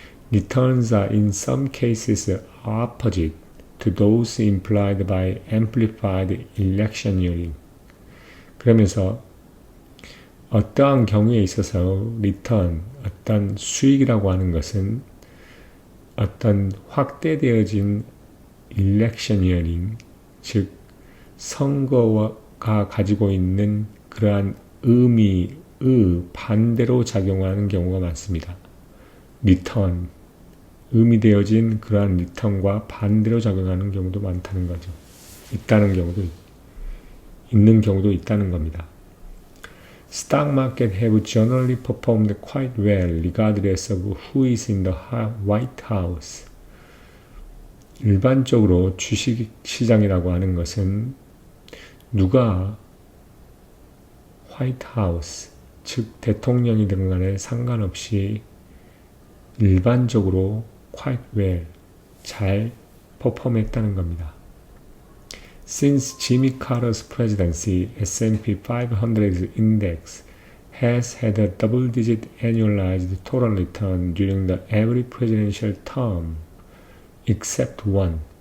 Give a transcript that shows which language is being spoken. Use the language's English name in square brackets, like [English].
[English] Returns are in some cases opposite to those implied by amplified electioneering. [Korean] 그러면서 어떠한 경우에 있어서 리턴, 어떤 수익이라고 하는 것은 어떤 확대되어진 electioneering, 즉 선거가 가지고 있는 그러한 의미의 반대로 작용하는 경우가 많습니다. 리턴, 의미되어진 그러한 리턴과 반대로 작용하는 경우도 많다는 거죠. 있는 경우도 있다는 겁니다. [English] Stock market have generally performed quite well regardless of who is in the White House. [Korean] 일반적으로 주식 시장이라고 하는 것은 누가 화이트 하우스, 즉 대통령이든 간에 상관없이 일반적으로 [English] quite well, [Korean] 잘 퍼폼했다는 겁니다. [English] Since Jimmy Carter's presidency, S&P 500 index has had a double-digit annualized total return during the every presidential term, except one.